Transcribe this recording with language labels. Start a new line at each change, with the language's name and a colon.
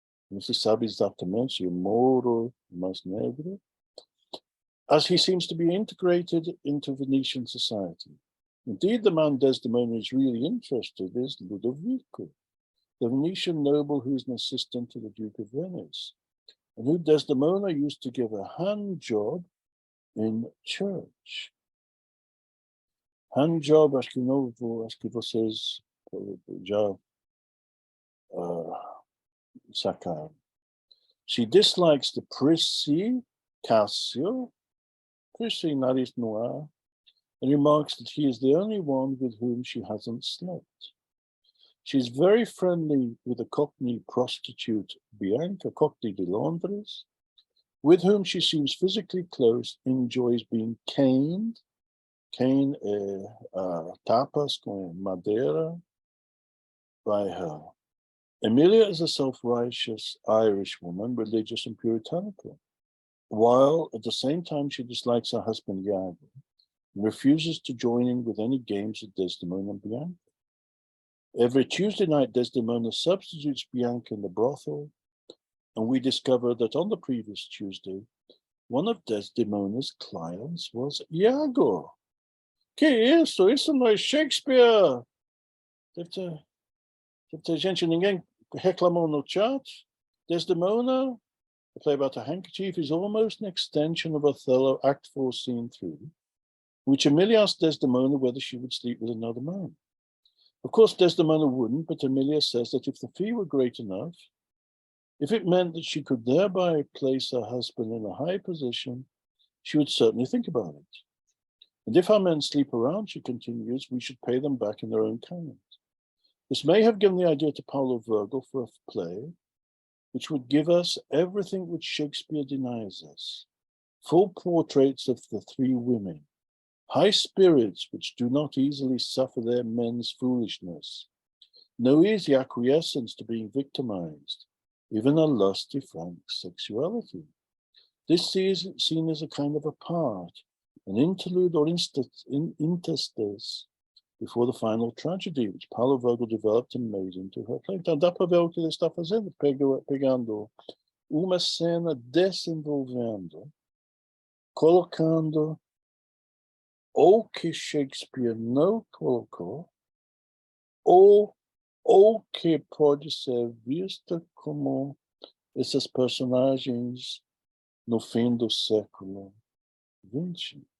Portuguese: não se sabe exatamente se o Mouro mais negro,
English: as he seems to be integrated into Venetian society. Indeed, the man Desdemona is really interested is Ludovico, the Venetian noble who is an assistant to the Duke of Venice, and who Desdemona used to give a hand job in church.
Portuguese: Hand job, acho que vocês já sacaram.
English: She dislikes the prissy Cassio, prissy nariz noir, and remarks that he is the only one with whom she hasn't slept. She's very friendly with a Cockney prostitute, Bianca
Portuguese: Cockney de Londres,
English: with whom she seems physically close, enjoys being caned, cane
Portuguese: tapas com madeira,
English: by her. Emilia is a self-righteous Irish woman, religious and puritanical, while at the same time she dislikes her husband Iago and refuses to join in with any games of Desdemona and Bianca. Every Tuesday night, Desdemona substitutes Bianca in the brothel, and we discover that on the previous Tuesday, one of Desdemona's clients was Iago.
Portuguese: Que isso? Isso não é Shakespeare! Deve ter gente, ninguém reclamou no chat.
English: Desdemona, the play about a handkerchief, is almost an extension of Othello, Act 4, Scene 3, which Emilia asked Desdemona whether she would sleep with another man. Of course, Desdemona wouldn't, but Emilia says that if the fee were great enough, if it meant that she could thereby place her husband in a high position, she would certainly think about it. And if our men sleep around, she continues, we should pay them back in their own kind. This may have given the idea to Paulo Virgil for a play, which would give us everything which Shakespeare denies us. Full portraits of the three women, high spirits which do not easily suffer their men's foolishness, no easy acquiescence to being victimized, even a lusty frank sexuality. This is seen as a kind of a part, an interlude or interstice before the final tragedy, which Paulo Virgil developed and made into her play.
Portuguese: Então dá para ver o que ele está fazendo, pegando uma cena, desenvolvendo, colocando ou que Shakespeare não colocou, ou que pode ser vista como esses personagens no fim do século XX.